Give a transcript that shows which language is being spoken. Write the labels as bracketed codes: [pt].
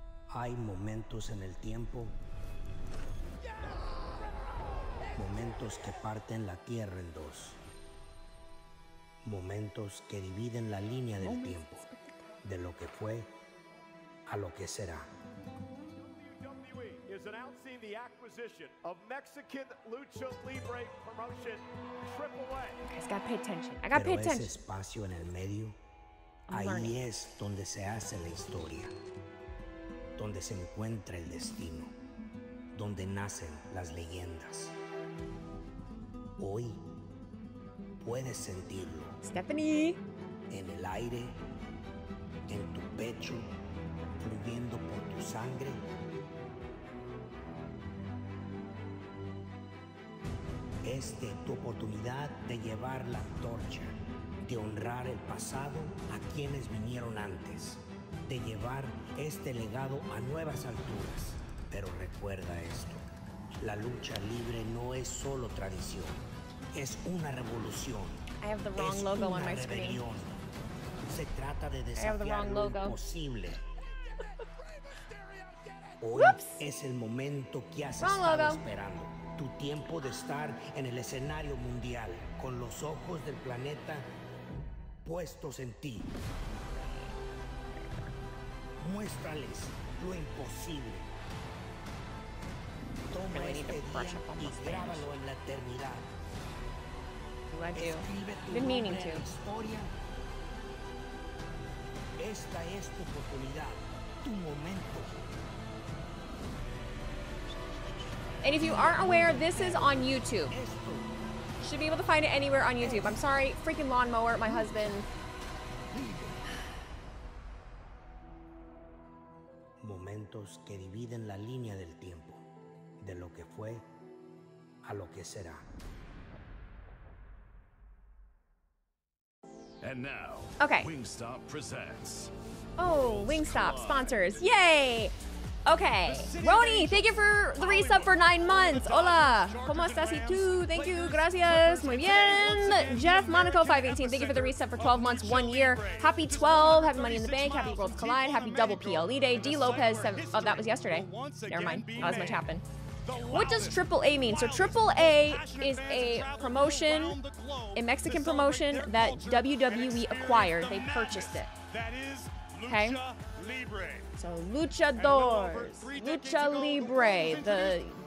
[es] Hay momentos en el tiempo. Momentos que parten la tierra en dos. Momentos que dividen la línea del tiempo, de lo que fue a lo que será. [en] WWE is announcing the acquisition of Mexican Lucha Libre promotion AAA. Guys, gotta pay attention. I gotta pay attention. [es] Ese espacio en el medio, ahí es donde se hace la historia, donde se encuentra el destino, donde nacen las leyendas. Hoy puedes sentirlo. [en] Stephanie. [es] En el aire, en tu pecho, fluyendo por tu sangre. Es de tu oportunidad de llevar la antorcha, de honrar el pasado a quienes vinieron antes. de llevar este legado a nuevas alturas. Pero recuerda esto, la lucha libre no es solo tradición, es una revolución. [en] I have the wrong logo on my screen. [es] Se trata de desafiar lo imposible. Hoy es el momento que has estado esperando. Tu tiempo de estar en el escenario mundial, con los ojos del planeta puestos en ti. Muéstrales lo imposible. Toma este día y grábalo en la eternidad. Escribe tu nombre en la historia. Esta es tu oportunidad, tu momento. [en] And if you aren't aware, this is on YouTube. Should be able to find it anywhere on YouTube. I'm sorry, freaking lawnmower, my husband. [es] Momentos que dividen la línea del tiempo, de lo que fue a lo que será. [en] And now, okay. Wingstop presents. Oh, Wingstop sponsors. Yay! Okay. Roni, thank you for the resub for 9 months. [es] Hola. ¿Cómo estás y tú? [en] Thank you. [es] Gracias. Muy bien. [en] Jeff Monaco 518, thank you for the resub for 12 months, 1 year. Happy 12. Happy Money in the Bank. Happy Worlds Collide. Happy Double PLE Day. D. Lopez, 7. Oh, that was yesterday. Never mind. Not as much happened. What does AAA mean? So AAA is a promotion, a Mexican promotion that WWE acquired. They purchased it. Okay? So luchadores, lucha libre.